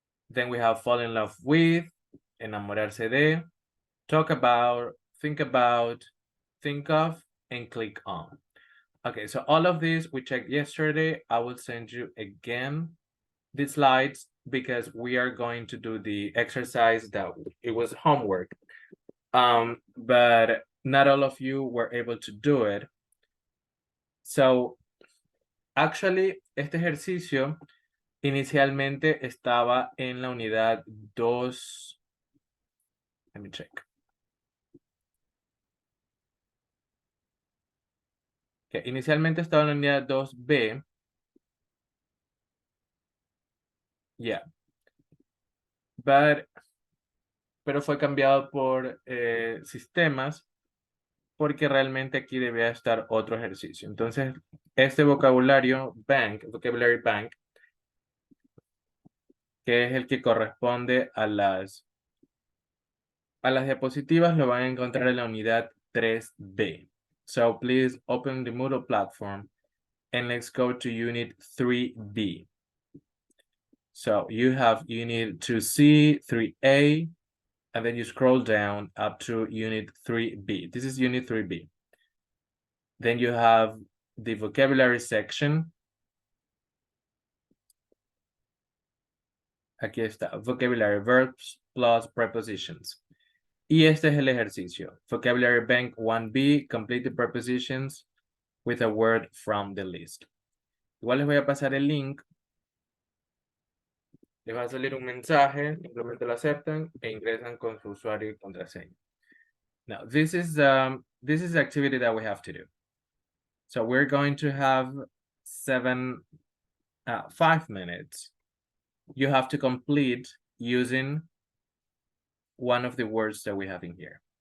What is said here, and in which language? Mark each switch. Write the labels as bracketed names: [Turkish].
[English] Then we have fall in love with, [Spanish] enamorarse de, [English] talk about, think of, and click on. Okay, so all of these we checked yesterday. I will send you again the slides because we are going to do the exercise that it was homework. But not all of you were able to do it. So, actually, [Spanish] este ejercicio inicialmente estaba en la unidad 2. [English] Let me check. [Spanish] Okay, inicialmente estaba en la unidad 2B. Yeah. Pero fue cambiado por sistemas porque realmente aquí debía estar otro ejercicio. Entonces, este vocabulario vocabulary bank, que es el que corresponde a las diapositivas, lo van a encontrar en la unidad 3B. [English] So please open the Moodle platform and let's go to unit 3B. So you have unit 2C, 3A, and then you scroll down up to unit 3B. This is unit 3B. Then you have the vocabulary section. [Spanish] Aquí está, [English] vocabulary verbs plus prepositions. [Spanish] Y este es el ejercicio. [English] Vocabulary Bank 1B, complete the prepositions with a word from the list. [Spanish] Igual les voy a pasar el link. Les va a salir un mensaje, simplemente lo aceptan e ingresan con su usuario y contraseña. [English] Now, this is the activity that we have to do. So we're going to have 5 minutes. You have to complete using one of the words that we have in here.